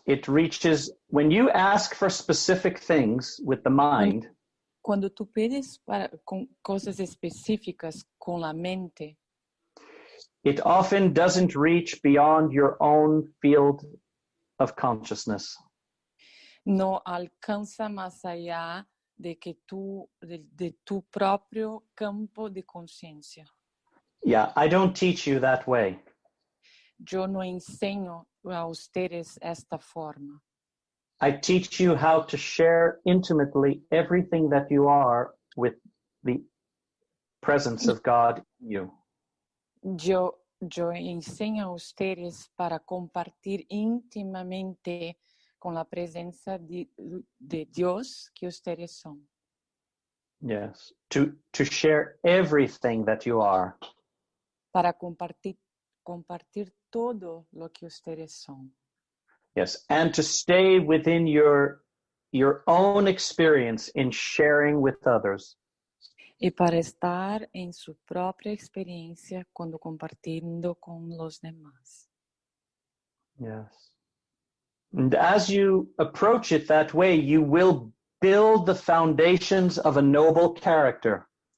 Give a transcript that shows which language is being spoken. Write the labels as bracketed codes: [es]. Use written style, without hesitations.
[en] It reaches, when you ask for specific things with the mind, [es] cuando tú pides con cosas específicas con la mente, [en] it often doesn't reach beyond your own field of consciousness. [es] No alcanza más allá de tu propio campo de conciencia. [en] Yeah, I don't teach you that way. [es] Yo no enseño a ustedes esta forma. [en] I teach you how to share intimately everything that you are with the presence of God in you. [es] Yo enseño a ustedes para compartir íntimamente con la presencia de Dios que ustedes son. [en] Yes, to share everything that you are. [es] Para compartir todo lo que ustedes son. [en] Yes, and to stay within your own experience in sharing with others. [es] Y para estar en su propia experiencia cuando compartiendo con los demás. [en] Yes. And as you approach it that way, you will build the foundations of a noble character.